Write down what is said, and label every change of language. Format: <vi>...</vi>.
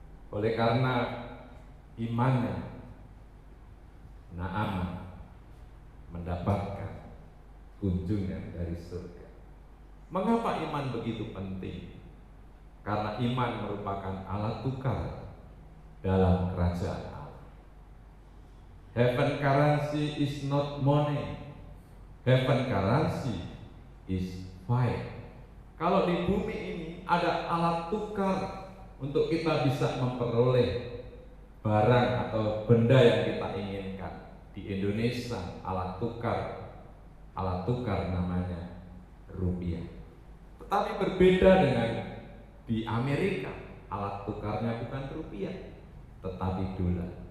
<id>Oleh karena imannya, Naaman mendapatkan kunjungan dari surga. Mengapa iman begitu penting? Karena iman merupakan alat tukar dalam kerajaan Allah.</id> <en>Heaven currency is not money. Heaven currency is fire.</en> <id>Kalau di bumi ini ada alat tukar untuk kita bisa memperoleh barang atau benda yang kita inginkan. Di Indonesia alat tukar namanya rupiah. Tetapi berbeda dengan di Amerika, alat tukarnya bukan rupiah, tetapi dolar.</id>